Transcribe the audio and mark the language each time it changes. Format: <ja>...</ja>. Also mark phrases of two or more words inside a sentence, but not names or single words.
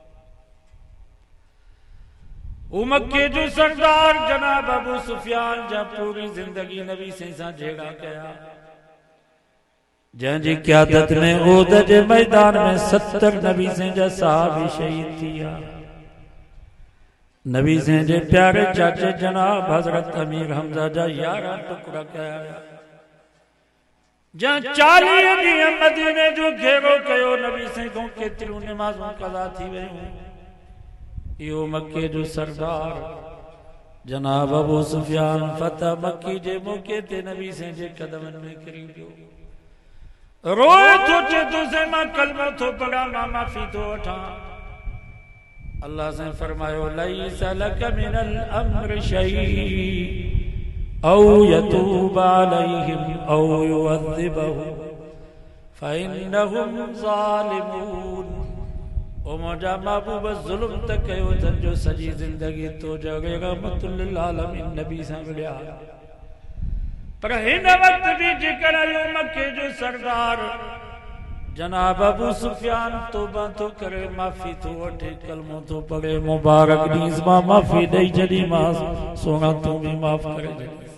<sd>मक्के जो सरदार जनाब अबू सुफियान जा पूरी ज़िंदगी नबी सां जहिड़ा कया जंहिंजी क़यादत में ओद जे मैदान में 70 नबी जा सहाबी शहीद थी विया नबी जे प्यारे चाचे जनाब हजरत अमीर हमजा जा 11 टुकड़ा कया जहाँ 40 ॾींहं मदीने जो घेरो कयो नबी खां केतिरियूं नमाज़ूं क़ज़ा थी वियूं इहो मक्के जो सरदार जनाब अबू सुफियान फतह मक्की जे मौके ते नबी जे कदमनि में किरी पियो रोए थो चे तो से मां कलमो थो पढ़ा मां माफ़ी थो वठां अल्लाह से फरमायो</sd> <ar>ليس لك من الأمر شيء أو يتوب عليهم أو يعذبهم فإنهم ظالمون मुंहिंजा महबूब</ar> <sd>ज़ुल्म त कयो अथनि जो सॼी ज़िंदगी तो जॻह</sd> <ar>رحمة للعالمين</ar> <sd>नबी सां मिलिया पर हिन वक़्त बि जेकर इहो मके जो सरदार जनाब अबू सुफियान तौबा तो करे माफ़ी तो वठे कलमो तो पढ़े मुबारक ॾींहुं मां माफ़ी ॾेई छॾीमांसि सोना तूं बि माफ़ करे छॾ</sd>